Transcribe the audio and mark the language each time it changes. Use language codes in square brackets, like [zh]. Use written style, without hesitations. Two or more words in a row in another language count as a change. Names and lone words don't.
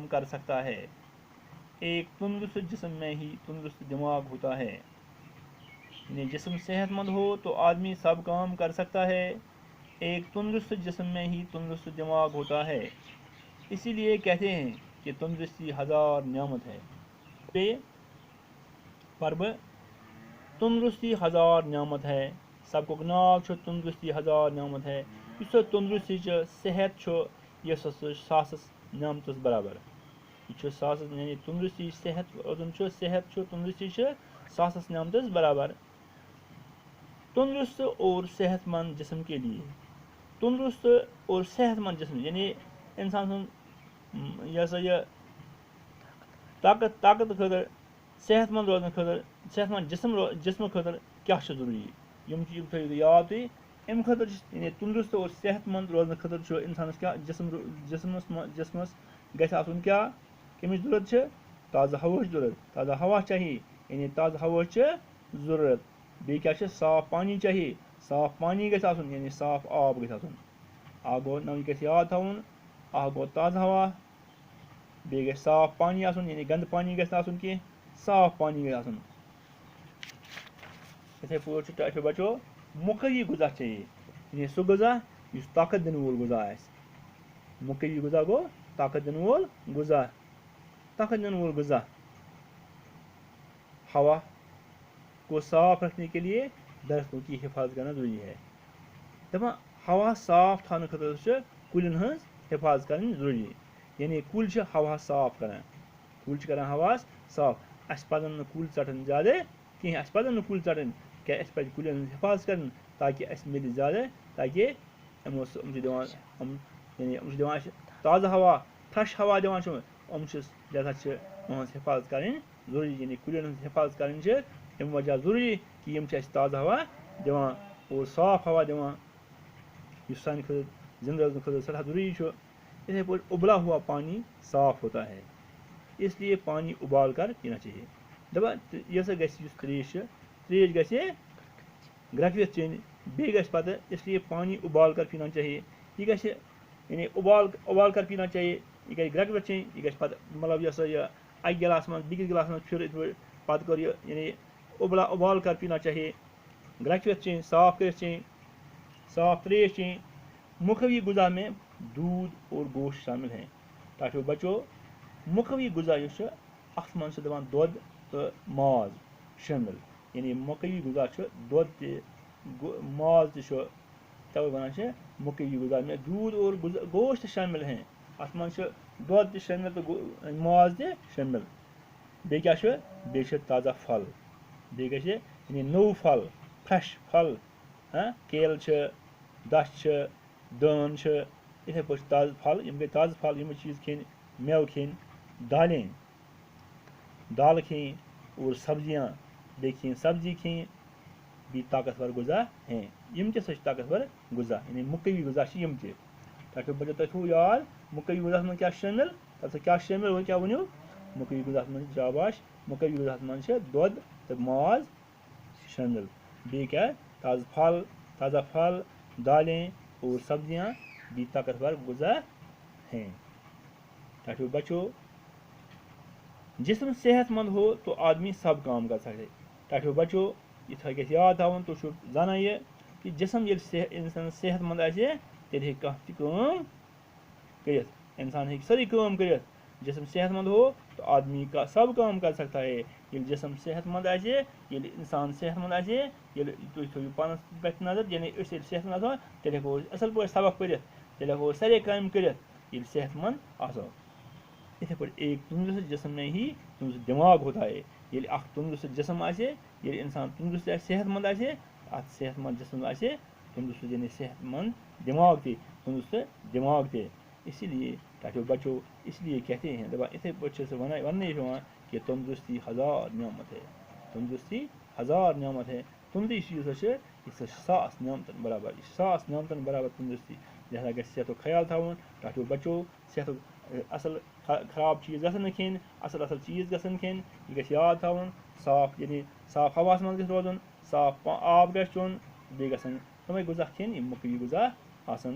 [ur] کر سکتا ہے ایک تندرست جسم میں ہی تندرست دماغ ہوتا ہے یعنی جسم صحت مند ہو تو آدمی سب کام کر سکتا ہے ایک تندرست جسم میں ہی تندرست دماغ ہوتا ہے اسی لیے کہتے ہیں کہ تندرستی ہزار نعمت ہے پرب تندرستی ہزار نعمت ہے [ks] سبقُک ناو چھُ [ur] تندرستی ہزار نعمت ہے یُس [ks] سۄ تندرستی چھِ صحت چھُ یۄس ہسا ساسس نعمتس برابر یہِ چھُ ساسس یعنی تندرستی صحت روزُن چھُ صحت چھُ تندرستی چھِ ساسس نعمتس برابر [ur] تندرست اور صحت مند جسم کے لیے تندرست اور صحت مند جسم [ks] یعنی انسان سُنٛد یہِ ہسا یہِ طاقت خٲطرٕ صحت مند روزنہٕ خٲطرٕ صحت مند جسمہٕ خٲطرٕ کیٛاہ چھُ ضروٗری یِم تھٲیِو یاد تُہۍ اَمہِ خٲطرٕ چھِ یعنی تندرست اور صحت مند روزنہٕ خٲطرٕ چھُ اِنسانس کیٛاہ جسمس گژھِ آسُن کیٛاہ کمِچ ضروٗرت چھِ تازٕ ہواہٕچ ضروٗرت [ur] تازہ ہوا چاہیے [ks] یعنی تازٕ ہواہٕچ چھِ ضروٗرت بیٚیہِ کیٛاہ چھِ [ur] صاف پانی چاہیے [ks] صاف پانی گژھِ آسُن یعنی صاف آب گژھِ آسُن اکھ گوٚو یہِ گژھِ یاد تھاوُن اکھ گوٚو تازٕ ہوا بیٚیہِ گژھِ صاف پانی آسُن یعنی گنٛدٕ پانی گژھِ نہٕ آسُن کینٛہہ صاف پانی گژھِ آسُن یِتھَے پٲٹھۍ چھُ ٹھو بچو [ur] مقوی غذا چاہیے [ks] یعنی سُہ غذا یُس طاقت دِنہٕ وول غذا آسہِ مقوی غذا گوٚو طاقت دِنہٕ وول غذا [ur] ہوا کو صاف رکھنے کے لیے درختوں کی حفاظت کرنا ضروری ہے. [ks] دپان ہوا صاف تھاونہٕ خٲطرٕ چھِ کُلٮ۪ن ہٕنٛز حفاظت کرٕنۍ ضروٗری. یعنی کُلۍ چھِ ہوا صاف کران. کُلۍ چھِ کران ہواس صاف. اَسہِ پَزَن نہٕ کُلۍ ژَٹٕنۍ زیادٕ کِہیٖنۍ. اَسہِ پَزَن نہٕ کُلۍ ژَٹٕنۍ کیٛاہ اَسہِ پَزِ کُلٮ۪ن ہٕنٛز حفاظت کَرٕنۍ تاکہِ اَسہِ مِلہِ زیادٕ تاکہِ یِم چھِ دِوان یعنی یِم چھِ دِوان اَسہِ تازٕ ہوا فرٛٮ۪ش ہوا دِوان چھِ یِم چھِ لہذا چھِ یِہٕنٛز حفاظت کَرٕنۍ ضروٗری. یعنی کُلٮ۪ن ہٕنٛز حفاظت کَرٕنۍ چھِ اَمہِ وجہ ضروٗری کہِ یِم چھِ اَسہِ تازٕ ہوا دِوان اور صاف ہوا دِوان یُس سانہِ خٲطرٕ زِنٛدٕ روزنہٕ خٲطرٕ سٮ۪ٹھاہ ضروٗری چھُ. اِتھَے پٲٹھۍ [ur] اُبلا ہوا پانی صاف ہوتا ہے اس لیے پانی ابال کر پینا چاہیے. [ks] دَپان یہِ ہسا گژھِ یُس ترٛیش چھِ ترٛیش گژھِ گرٛٮ۪کوِتھ چیٚنۍ. بیٚیہِ گژھِ پَتہٕ [ur] اس لیے پانی ابال کر پینا چاہیے. [ks] یہِ گژھِ [ur] یعنی ابال کر پینا چاہیے. [ks] یہِ گژھِ گرٛٮ۪کوِتھ چیٚنۍ. یہِ گژھِ پَتہٕ مطلب یہِ ہسا یہِ اَکہِ گِلاسہٕ منٛز بیٚکِس گِلاسَس منٛز پھِر یِتھ پٲٹھۍ پَتہٕ کٔر یہِ یعنی [ur] ابال کر پینا چاہیے. [ks] گرٛٮ۪کوِتھ چیٚنۍ صاف کٔرِتھ چیٚنۍ صاف ترٛیش چیٚنۍ. [ur] مُکھوی غذا میں دودھ اور گوشت شامل ہیں. [ks] تاکہ بچو مُکھوی غذا یُس چھُ اَتھ منٛز چھِ دَپان دۄد تہٕ ماز شٲمِل. یعنی [ur] مُکھوی غذا چھُ دۄد تہِ ماز تہِ چھُ تَوَے وَنان چھِ مُکھوی غذا میں دودھ اور گوشت شٲمِل ہیں. [ks] اَتھ منٛز چھُ دۄد تہِ شٲمِل تہٕ ماز تہِ شٲمِل. بیٚیہِ کیٛاہ چھُ بیٚیہِ چھِ تازہ پھل. بیٚیہِ گژھِ یعنی نوٚو پھل فرٛٮ۪ش پھل کیلہٕ چھِ دَچھ چھِ دٲن چھِ یِتھَے پٲٹھۍ چھِ تازٕ پھل. یِم گٔے تازٕ پھل. یِم چیٖز کھیٚنۍ میوٕ کھیٚنۍ دالہٕ کھیٚنۍ [ur] اور سبزیاں [ks] بیٚیہِ کھیٚنۍ سبزی کھیٚنۍ بیٚیہِ [ur] طاقتور غذا ہیں. [ks] یِم تہِ ہسا چھِ طاقتور غذا. یعنی مُکھوی غذا چھِ یِم تہِ. تاکہِ بچو تۄہہِ تھوٚو یاد مُکھوی غذاہَس منٛز کیٛاہ چھُ شٲمِل تَتھ کیٛاہ چھُ شٲمِل وۄنۍ کیٛاہ ؤنِو مُکھوی غذاہَس منٛز چھِ شاباش مُکھوی غذاہَس منٛز چھِ دۄد تہٕ ماز شٲمِل. بیٚیہِ کیٛاہ [ur] تازہ پھل دالیں اور سبزیاں بھی طاقتور غذا ہیں. [ks] تاکہ بچو [ur] جسم صحت مند ہو تو آدمی سب کام کر سکے. [ks] تاکہ بچو یہِ گژھِ یاد تھاوُن تُہۍ چھُو زانان یہِ کہِ جسم ییٚلہِ اِنسان صحت مند آسہِ تیٚلہِ ہیٚکہِ کانٛہہ تہِ کٲم کٔرِتھ. اِنسان ہیٚکہِ سٲرٕے کٲم کٔرِتھ. [ur] جسم صحت مند ہو تو آدمی کا سب کام کر سکتا ہے. [ks] ییٚلہِ جسم صحت مند آسہِ ییٚلہِ اِنسان صحت مند آسہِ ییٚلہِ تُہۍ تھٲیِو پانَس پٮ۪ٹھ نظر یعنی أسۍ ییٚلہِ صحت مند آسو تیٚلہِ ہٮ۪کو أسۍ اَصٕل پٲٹھۍ سبق پٔرِتھ. تیٚلہِ ہٮ۪کو أسۍ سارے کامہِ کٔرِتھ ییٚلہِ صحت مند آسو. یِتھَے پٲٹھۍ [ur] ایک تندرست جسم میں ہی تندرست دٮ۪ماغ ہوتا ہے. [ks] ییٚلہِ اکھ تندرست جسم آسہِ ییٚلہِ اِنسان تندرست آسہِ صحت مند آسہِ اَتھ صحت مند جسم آسہِ تندرست یعنی صحت مند دٮ۪ماغ تہِ تندرست دٮ۪ماغ تہِ. [ur] اسی لیے [ks] تاکہ بچو [ur] اس لیے کہتے ہیں [ks] دَپان یِتھَے پٲٹھۍ چھِ سُہ وَننہٕ یِوان [ur] کہ تندرستی ہزار نعمت ہے. تندرستی ہزار نعمت ہے. [ks] تندرستی یُس ہسا چھِ یہِ ہسا چھِ ساس نعمتن برابر. یہِ چھِ ساس نعمتن برابر تندرستی. لہذا گژھِ صحتُک خیال تھاوُن تاکہ بچو صحتُک اَصٕل خراب چیٖز گژھن نہٕ کھیٚنۍ اَصٕل اَصٕل چیٖز گژھن کھیٚنۍ. یہِ گژھِ یاد تھاوُن صاف یعنی صاف ہواہَس منٛز گژھِ روزُن صاف آب گژھِ چیوٚن بیٚیہِ گژھن تِمَے غذا کھیٚنۍ یِم مُکھوی غذا آسان.